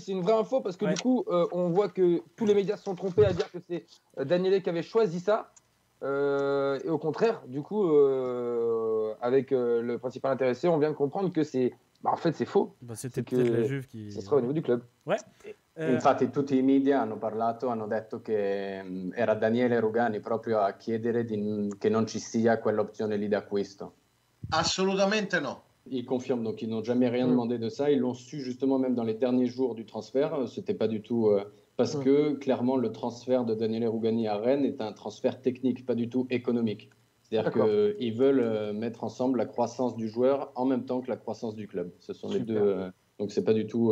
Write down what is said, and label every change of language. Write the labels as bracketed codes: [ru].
[fr] C'est une vraie info parce que du coup, on voit que tous les médias se sont trompés à dire que c'est Daniele qui avait choisi ça. Et au contraire, du coup, avec le principal intéressé, on vient de comprendre que c'est. En fait, c'est faux. C'était peut-être la Juve qui. Ça sera au niveau du club. Ouais. [it] Infatti tutti i media hanno detto che era Daniele Rugani proprio a chiedere che non ci sia quell'opzione lì d'acquisto. Assolutamente no. [fr] Ils confirment, donc ils n'ont jamais rien demandé de ça. Ils l'ont su justement même dans les derniers jours du transfert. C'était pas du tout parce que clairement le transfert de Daniele Rugani à Rennes est un transfert technique, pas du tout économique. C'est-à-dire qu'ils veulent mettre ensemble la croissance du joueur en même temps que la croissance du club. Ce sont les deux. Donc c'est pas du tout.